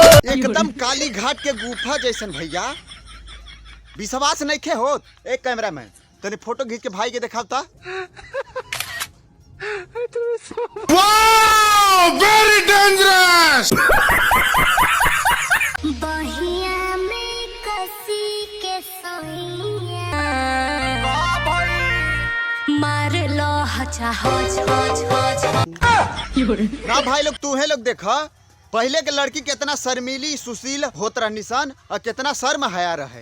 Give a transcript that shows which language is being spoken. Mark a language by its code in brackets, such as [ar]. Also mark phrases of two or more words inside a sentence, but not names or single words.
[bho] एकदम काली घाट के गुफा जैसन भैया। विश्वास नहीं खे होत। एक कैमरा मैन तने फोटो खींच के भाई के दिखावता। [en] wow very dangerous. [bho] बहिया में कसी के सोइया मार लो हचा हच हच हच। ना भाई लोग तू है लोग देखा पहले के लड़की कितना शर्मीली सुशील होत रहनी सन और कितना शर्म हया रहे।